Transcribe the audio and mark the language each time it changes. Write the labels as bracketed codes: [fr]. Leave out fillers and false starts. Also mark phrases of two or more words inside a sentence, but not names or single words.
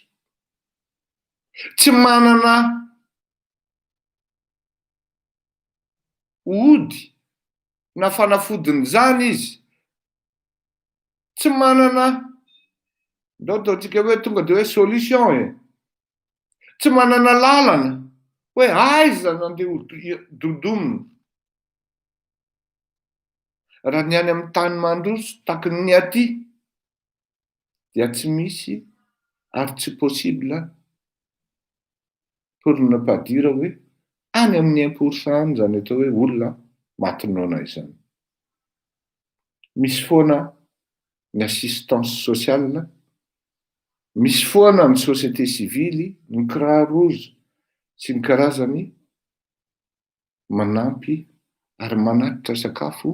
[mg] Tsy manana ody na fanafodiny zany izy, tsy manana ndao ataontsika hoe tonga de hoe solution tsy manana lalana hoe aiza nandeha dodomina. Raha ny any amin'ny tany mandroso taky ny aty dia tsy misy ary tsy [fr] possible pour ne pas dire [mg] hoe any amin'ny 1% zany atao hoe olona matinoana izany. Misy foana ny [fr] assistance sociale, [mg] misy foana ny [fr] société civile, [mg] ny [fr] croix rouge [mg] sy ny karazany manampy ary manatitra sakafo.